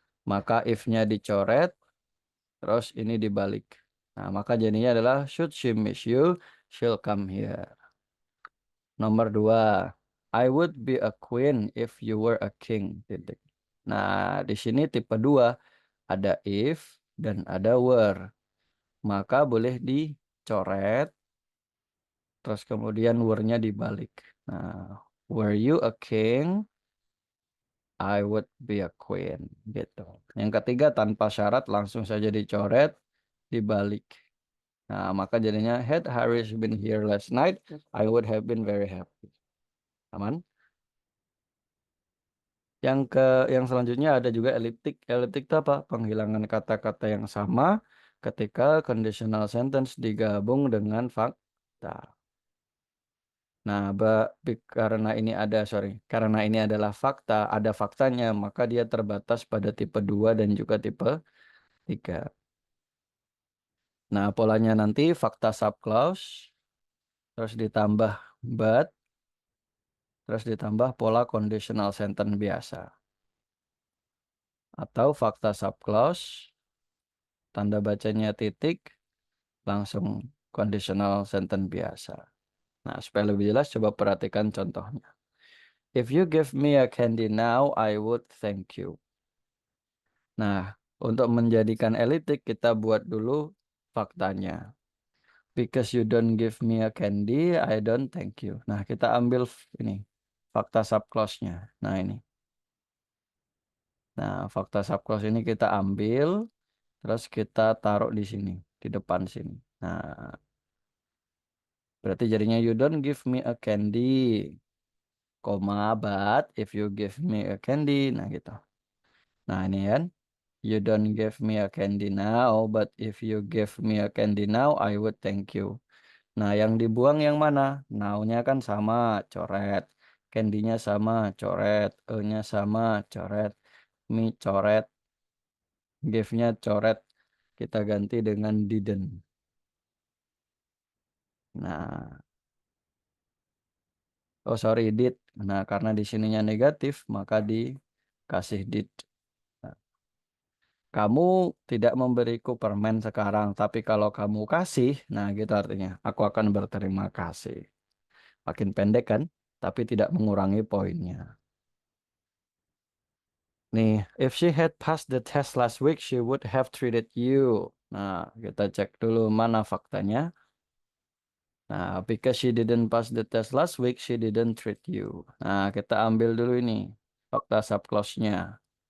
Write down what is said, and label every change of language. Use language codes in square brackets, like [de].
[id] Maka if-nya dicoret, terus ini dibalik. Nah, maka jadinya adalah [en] should she miss you, she'll come here. Nomor 2, I would be a queen if you were a king. [id] Titik. Nah, di sini tipe 2 ada if dan ada were. Maka boleh dicoret, terus kemudian were-nya dibalik. [en] Nah, were you a king? I would be a queen. Gitu. [id] Yang ketiga tanpa syarat langsung saja dicoret, dibalik. Nah, maka jadinya [en] had Harris been here last night, I would have been very happy. [id] Aman? Yang selanjutnya ada juga elliptic. Elliptic itu apa? Penghilangan kata-kata yang sama ketika conditional sentence digabung dengan fakta. Nah, karena ini adalah fakta, ada faktanya, maka dia terbatas pada tipe 2 dan juga tipe 3. Nah, polanya nanti fakta subclause, terus ditambah but, terus ditambah pola conditional sentence biasa. Atau fakta subclause, tanda bacanya titik, langsung conditional sentence biasa. Nah, supaya lebih jelas, coba perhatikan contohnya. [en] If you give me a candy now, I would thank you. [id] Nah, untuk menjadikan elitik, kita buat dulu faktanya. [en] Because you don't give me a candy, I don't thank you. [id] Nah, kita ambil ini, fakta subclause-nya. Nah, ini. Nah, fakta subclause ini kita ambil, terus kita taruh di sini, di depan sini. Nah, berarti jadinya [en] you don't give me a candy, but if you give me a candy, [id] nah gitu. Nah, ini kan, [en] you don't give me a candy now, but if you give me a candy now, I would thank you. [id] Nah, yang dibuang yang mana? Now-nya kan sama, coret. Candy-nya sama, coret. E-nya sama, coret. Me, coret. Give-nya coret. Kita ganti dengan didn't. Nah, [en] oh sorry, [id] did. Nah, karena di sininya negatif, maka dikasih did. Nah, kamu tidak memberiku permen sekarang, tapi kalau kamu kasih, nah gitu artinya, aku akan berterima kasih. Makin pendek kan, tapi tidak mengurangi poinnya. Nih, [en] if she had passed the test last week, she would have treated you. [id] Nah, kita cek dulu mana faktanya. Nah, [en] because she didn't pass the test last week, she didn't treat you. [id] Nah, kita ambil dulu ini fakta subclause-nya.